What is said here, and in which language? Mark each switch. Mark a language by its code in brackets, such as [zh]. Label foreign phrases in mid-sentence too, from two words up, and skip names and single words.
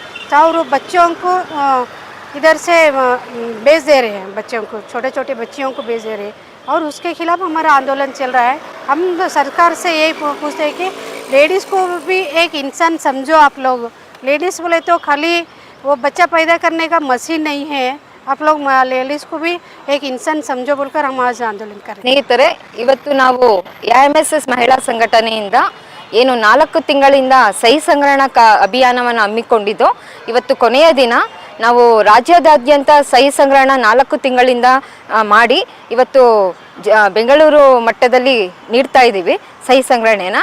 [hi] और बच्चों को इधर से बेच दे रहे हैं, बच्चों को छोटे छोटे बच्चियों को बेच दे रहे हैं, और उसके खिलाफ हमारा आंदोलन चल रहा है। हम सरकार से यही पूछते हैं कि लेडीज़ को भी एक इंसान समझो आप लोग। लेडीज़ बोले तो खाली वो बच्चा पैदा करने का मशीन नहीं है, आप लोग लेडीज को भी एक इंसान समझो बोलकर हम आज आंदोलन कर रहे हैं। [kn] ಸ್ನೇಹಿತರೆ, ಇವತ್ತು ನಾವು AIMSS ಮಹಿಳಾ ಸಂಘಟನೆಯಿಂದ ಏನು 4 ತಿಂಗಳಿಂದ ಸಹಿ ಸಂಗ್ರಹಣಾ ಅಭಿಯಾನವನ್ನು ಹಮ್ಮಿಕೊಂಡಿದ್ದು, ಇವತ್ತು ಕೊನೆಯ ದಿನ. ನಾವು ರಾಜ್ಯದಾದ್ಯಂತ ಸಹಿ ಸಂಗ್ರಹಣ 4 ತಿಂಗಳಿಂದ ಮಾಡಿ ಇವತ್ತು ಬೆಂಗಳೂರು ಮಟ್ಟದಲ್ಲಿ ನೀಡ್ತಾ ಇದ್ದೀವಿ ಸಹಿ ಸಂಗ್ರಹಣೆನ.